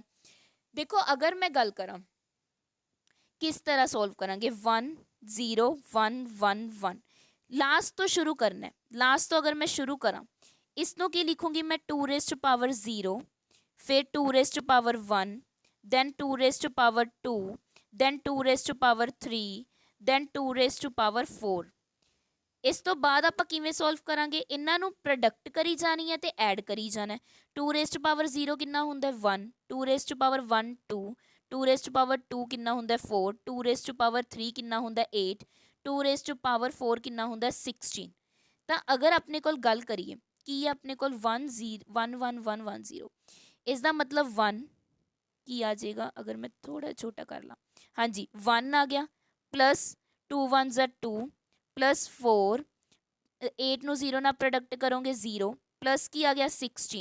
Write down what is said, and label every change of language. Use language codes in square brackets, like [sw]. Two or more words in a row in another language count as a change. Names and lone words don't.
[pa] ਦੇਖੋ ਅਗਰ ਮੈਂ ਗੱਲ ਕਰਾਂ ਕਿਸ ਤਰ੍ਹਾਂ ਸੋਲਵ ਕਰਾਂਗੇ, 1 0 1 1 1 ਲਾਸਟ ਤੋਂ ਸ਼ੁਰੂ ਕਰਨਾ ਹੈ। ਲਾਸਟ ਤੋਂ ਅਗਰ ਮੈਂ ਸ਼ੁਰੂ ਕਰਾਂ, ਇਸ ਨੂੰ ਕੀ ਲਿਖੂੰਗੀ ਮੈਂ 2 [en] raised to power [pa] 0, ਫਿਰ 2 [en] raised to power [pa] 1, [en] then 2 raised to power 2, then 2 raised to power 3, then 2 raised to power 4। [pa] ਇਸ ਤੋਂ ਬਾਅਦ ਆਪਾਂ ਕਿਵੇਂ ਸੋਲਵ ਕਰਾਂਗੇ, ਇਹਨਾਂ ਨੂੰ ਪ੍ਰੋਡਕਟ ਕਰੀ ਜਾਣੀ ਹੈ ਤੇ ਐਡ ਕਰੀ ਜਾਣਾ ਹੈ। [en] 2 raised to power 0 [pa] ਕਿੰਨਾ ਹੁੰਦਾ [en] 1, 2 raised to power 1 2, 2 raised to power 2 [pa] ਕਿੰਨਾ ਹੁੰਦਾ [en] 4, 2 raised to power 3 [pa] ਕਿੰਨਾ ਹੁੰਦਾ [en] 8, 2 raised to power 4 [pa] ਕਿੰਨਾ ਹੁੰਦਾ [en] 16। [pa] ਤਾਂ ਅਗਰ ਆਪਣੇ ਕੋਲ ਗੱਲ ਕਰੀਏ ਕੀ ਹੈ ਆਪਣੇ ਕੋਲ 1 0 1 1 1 1 0, ਇਸ ਦਾ ਮਤਲਬ 1 ਕੀ ਆ ਜਾਏਗਾ, ਅਗਰ ਮੈਂ ਥੋੜਾ ਛੋਟਾ ਕਰ ਲਾਂ, ਹਾਂਜੀ 1 ਆ ਗਿਆ, ਪਲੱਸ 2 1 2 ਪਲੱਸ 4, 8 ਨੂੰ 0 ਨਾਲ ਪ੍ਰੋਡਕਟ ਕਰੋਗੇ 0, ਪਲੱਸ ਕੀ ਆ ਗਿਆ 16।